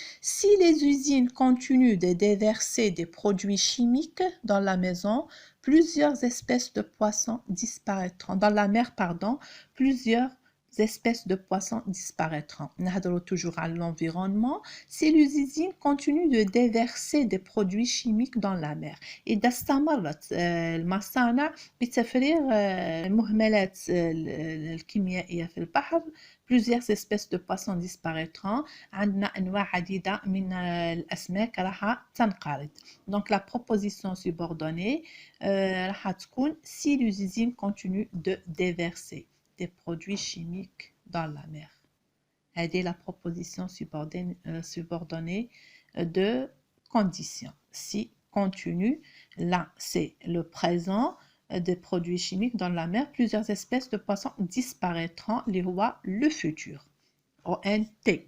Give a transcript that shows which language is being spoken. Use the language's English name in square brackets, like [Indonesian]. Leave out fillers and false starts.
[French] Si les usines continuent de déverser des produits chimiques dans la maison, plusieurs espèces de poissons disparaîtront. Dans la mer, pardon, plusieurs espèces de poissons disparaîtront. نهضروا toujours à l'environnement. Si les usines continuent de déverser des produits chimiques dans la mer. [Arabic] إذا استمرت المصانع بتفريغ المهملات الكيميائية في البحر، [French] plusieurs espèces de poissons disparaîtront. [Arabic] عندنا أنواع عديدة من الأسماك راح تنقرض. [French] Donc la proposition subordonnée [Arabic] راح تكون [French] si les usines continuent de déverser des produits chimiques dans la mer. هذه la proposition subordonnée de condition. Si continue, là c'est le présent des produits chimiques dans la mer, plusieurs espèces de poissons disparaîtront, les rois le futur. ONT.